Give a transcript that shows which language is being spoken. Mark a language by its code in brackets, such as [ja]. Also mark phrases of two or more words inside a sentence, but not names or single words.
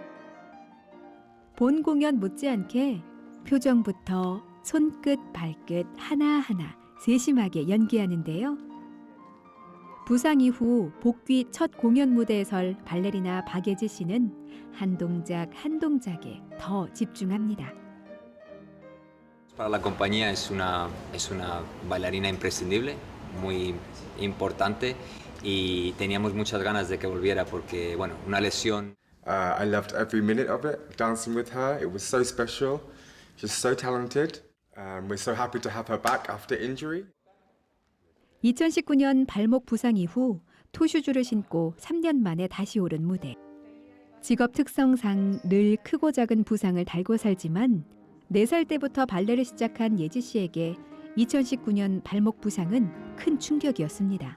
[ko] 본 공연 못지않게 표정부터 손끝, 발끝 하나하나 세심하게 연기하는데요. 부상 이후 복귀 첫 공연 무대에 설 발레리나 박예지 씨는 한 동작 한 동작에 더 집중합니다. [es] Para la compañía es una bailarina imprescindible, muy importante y teníamos muchas ganas de que volviera porque, bueno, una lesión. [en] I loved every minute of it, dancing with her. It was so special. She's so talented. We're so happy to have her back after injury. [ko] 2019년 발목 부상 이후 토슈즈를 신고 3년 만에 다시 오른 무대. 직업 특성상 늘 크고 작은 부상을 달고 살지만 4살 때부터 발레를 시작한 예지 씨에게 2019년 발목 부상은 큰 충격이었습니다.